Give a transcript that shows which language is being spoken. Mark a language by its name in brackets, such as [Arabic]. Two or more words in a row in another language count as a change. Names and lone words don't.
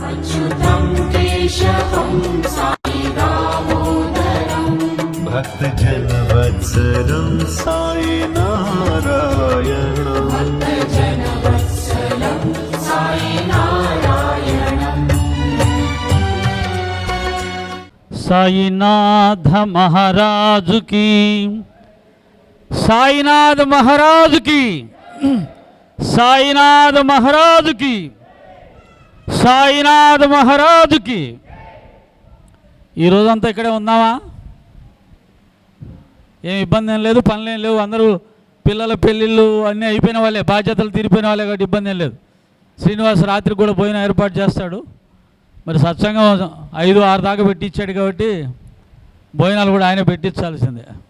[Sanskrit] भक्तजनवत्सलं साई नारायणम् [Hindi] साईनाथ महाराज की, साईनाथ महाराज की, साईनाथ महाराज की, [Telugu] సాయినాథ్ మహారాజుకి. ఈ రోజంతా ఇక్కడే ఉన్నామా? ఏం ఇబ్బంది ఏం లేదు, పనులు ఏం లేవు. అందరూ పిల్లల పెళ్ళిళ్ళు అన్నీ అయిపోయిన వాళ్ళే, బాధ్యతలు తీరిపోయిన వాళ్ళే కాబట్టి ఇబ్బంది ఏం లేదు. శ్రీనివాస్ రాత్రి కూడా భోజనం ఏర్పాటు చేస్తాడు. మరి సత్సంగం 5-6 దాకా పెట్టించాడు కాబట్టి భోజనాలు కూడా ఆయన పెట్టించాల్సిందే.